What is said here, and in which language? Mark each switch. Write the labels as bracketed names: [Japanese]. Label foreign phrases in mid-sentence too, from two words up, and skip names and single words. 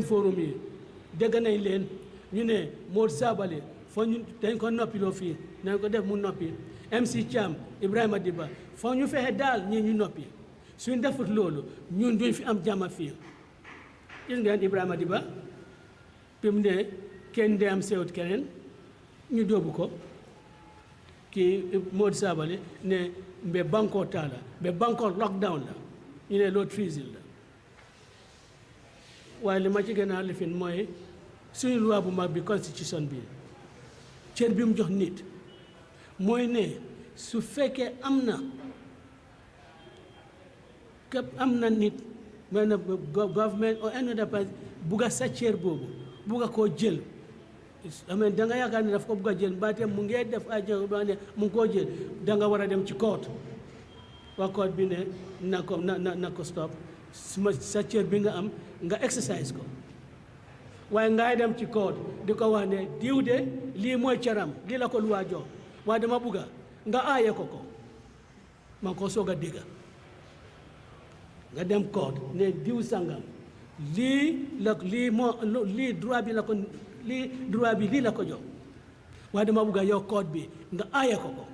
[Wolof] forum yi dégg nañ leen ñu ne Momodou Sabally foo ñu dañ ko noppiloo fii nañ ko def mu noppi MC Thiam Ibrahima Diba foo ñu fexe daal ñii ñu noppi suñ defut loolu ñun duñ fi am jàmm fii gis ngeen Ibrahima Diba fi mu ne kenn de am sewut keneen ñu dóobu ko kii Momodou Sabally ne mbe banko taala mbe banko lockdown la ñu ne loolu treason la waaye li ma ci gën a lifin mooy suñu loi bu mag bi constitution bi cër bi mu jox nit mooy ne su fekkee am na képp am na nit mooy na [English] government or any other person [Wolof] bugg a sa cër boobu bugg a koo jël amee da nga yaakaar ne daf ko bugg a jël mbaate mu ngee def ay jël ba ne mu ngi koo jël da nga war a dem ci court waa court bi ne na ko stop sa cër bi nga am nga exercise ko waaye ngay dem ci court di ko wax ne diw de lii mooy cëram lii la ko luwaa jox waaye dama bugga nga aaye ko man ko soog a dégga nga dem court ne diw sangam lii droit bi lii la ko jox waaye dama bugga yow court bi nga aaye ko